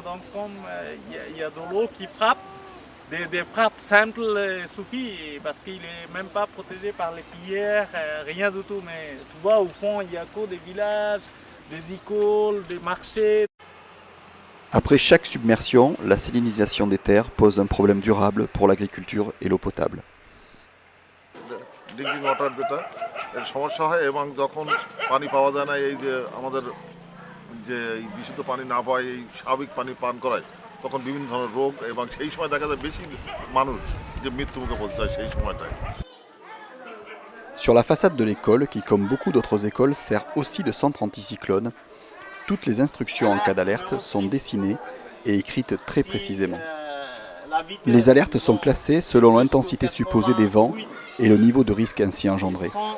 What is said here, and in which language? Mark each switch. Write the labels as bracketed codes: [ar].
[fr] Donc comme il y a de l'eau qui frappe, des frappes simples suffit parce qu'il est même pas protégé par les pierres, rien du tout. Mais tu vois, au fond, il y a que des villages, des écoles, des marchés. Après chaque submersion, la salinisation des terres pose un problème durable pour l'agriculture et l'eau potable. [bn] Drinking water যেটা এর সমস্যা হয় এবং যখন পানি পাওয়া যায় না এই যে আমাদের যে বিশুদ্ধ পানি না পায় এই স্বাভাবিক পানি পান করায় তখন বিভিন্ন ধরনের রোগ এবং সেই সময় দেখা যায় বেশি মানুষ যে মৃত্যুমুখে পড়তে হয় সেই সময়টায়। [fr] Sur la façade de l'école, qui comme beaucoup d'autres écoles sert aussi de centre anticyclone, toutes les instructions en cas d'alerte sont dessinées et écrites très précisément. Les alertes sont classées selon l'intensité supposée des vents et le niveau de risque ainsi engendré.